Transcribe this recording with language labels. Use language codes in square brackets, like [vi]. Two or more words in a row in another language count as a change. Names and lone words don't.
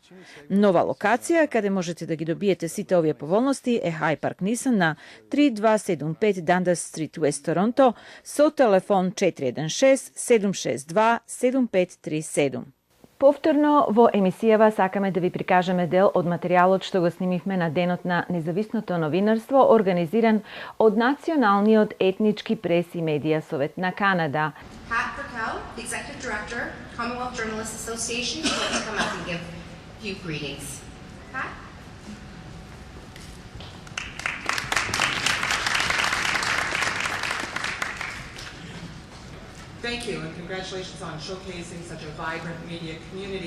[mk] Нова локација, каде можете да ги добиете сите овие поволности, е High Park Nissan на 3275 Dundas Street, West Торонто, со телефон 416-762-7537. Повторно во емисијава сакаме да ви прикажеме дел од материјалот што го снимивме на денот на независното новинарство, организиран од Националниот етнички прес и медија совет на Канада. [en] Pat Burkell, the Executive Director, Commonwealth Journalists Association, would like to come up and give a few greetings. Pat? Thank you, and congratulations on showcasing such a vibrant media community.